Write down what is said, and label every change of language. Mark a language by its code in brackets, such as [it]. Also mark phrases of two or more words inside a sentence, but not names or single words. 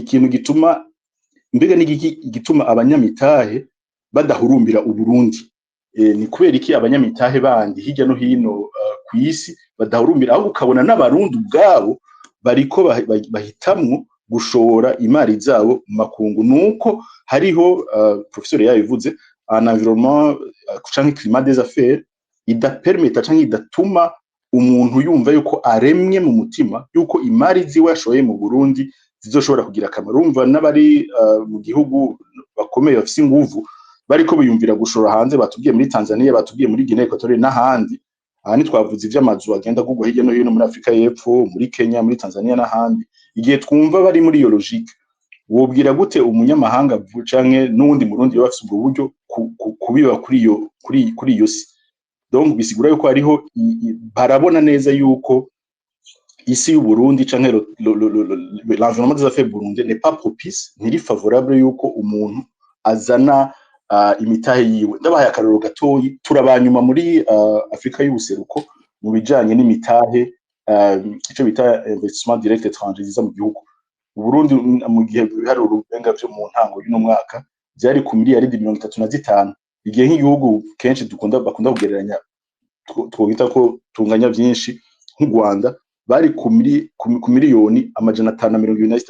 [rn] ikintu gituma mbega gituma abanyamitahe badahurumbira uburundi ni kubera iki abanyamitahe bandi hirya no hino kwisi badahurumbira aho ukabona n'abarundi ubwabo bariko bahitamwo gushora imari zabo mu makungu nuko hariho professeur yabivuze [fr] un environnement [rn] canke [fr] climat des affaires [rn] idapermeta canke idatuma umuntu yumva yuko aremye mu mutima yuko imari ziwe yashoye mu Burundi zizoshobora kugira akamaro umva n'abari mu gihugu bakomeye bafise inguvu bariko biyumvira gushora hanze batubwiye muri Tanzania batubwiye muri Guinea Equatoriale n'ahandi ahani twavuze ivy'amazu agenda kugwa hirya no hino muri Afrika y'Epfo muri Kenya muri Tanzania n'ahandi igihe twumva bari muri iyo logique wobwira gute umunyamahanga canke n'undi murundi yo bafise ubwo buryo kubiba kuri iyo si donc bisigura yuko hariho barabona neza yuko isi y'u Burundi canke [fr] l'environnement des affaires burundais n'est pas propice, [rn] ntiri favorable yuko umuntu azana imitahe yiwe. Ndabahaye akarorero gatoyi, turabanyuma muri Afrika y'ubuseruko mu bijanye n'imitahe, ico bita [fr] investissement direct étranger [rn] ziza mu gihugu. Uburundi mu gihe biharuro ubenga vyo mu ntango y'uno mwaka byari ku miliyaridi 35, igihe nk'igihugu kenshi bakunda kugereranya twobita ko tunganya byinshi nk'u Rwanda bari ku miliyoni 523.